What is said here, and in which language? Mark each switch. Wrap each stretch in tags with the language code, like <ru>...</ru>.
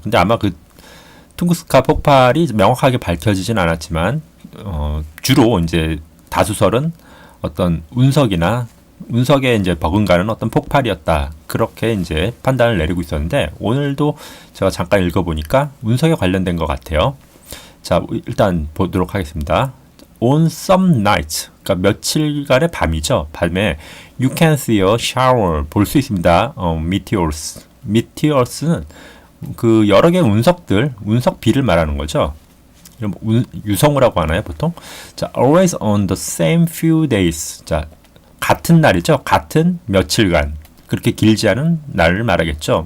<ko>근데 아마 그 퉁구스카 폭발이 명확하게 밝혀지진 않았지만 주로 이제 다수설은 어떤 운석에 이제 버금가는 어떤 폭발이었다. 그렇게 이제 판단을 내리고 있었는데 오늘도 제가 잠깐 읽어보니까 운석에 관련된 것 같아요. 자, 일단 보도록 하겠습니다.</ko> <en>On some nights,</en> <ko>그러니까 며칠간의 밤이죠. 밤에</ko> <en>you can see a shower,</en> <ko>볼 수 있습니다.</ko> <en>meteors.</en> <ko>meteors는 그 여러 개의 운석비를 말하는 거죠. 유성우라고 하나요, 보통?</ko> <en>자, always on the same few days.</en> <ko>자, 같은 날이죠. 같은 며칠간. 그렇게 길지 않은 날을 말하겠죠.</ko>